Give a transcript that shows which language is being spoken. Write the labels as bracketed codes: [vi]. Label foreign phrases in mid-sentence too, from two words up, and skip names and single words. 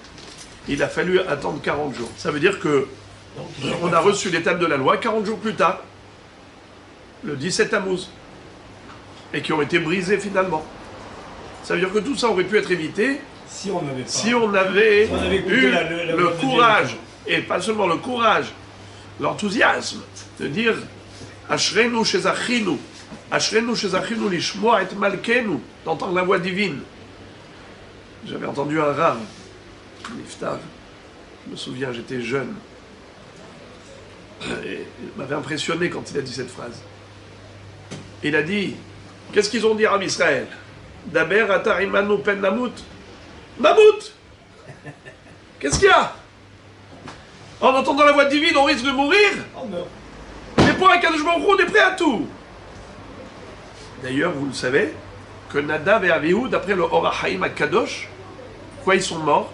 [fr] Il a fallu attendre 40 jours. Ça veut dire que on a reçu l'étape de la loi 40 jours plus tard, le 17 Tammuz, et qui ont été brisés finalement. Ça veut dire que tout ça aurait pu être évité si on avait eu le courage, et pas seulement le courage, l'enthousiasme de dire [he] אשרינו שזכינו, אשרינו שזכינו לשמוע את מלכנו, [fr] d'entendre la voix divine. J'avais entendu un rave, Niftar, je me souviens, j'étais jeune. Et il m'avait impressionné quand il a dit cette phrase. Il a dit, qu'est-ce qu'ils ont dit à Israël? [he] דבר אתה עמנו פן נמות. [fr] Mammouth! Qu'est-ce qu'il y a? En entendant la voix divine, on risque de mourir? Mais pour un [he] קדוש ברוך הוא, [fr] on est prêt à tout. D'ailleurs, vous le savez, que Nadav et Avihu, d'après le Or HaChaim HaKadosh, pourquoi ils sont morts?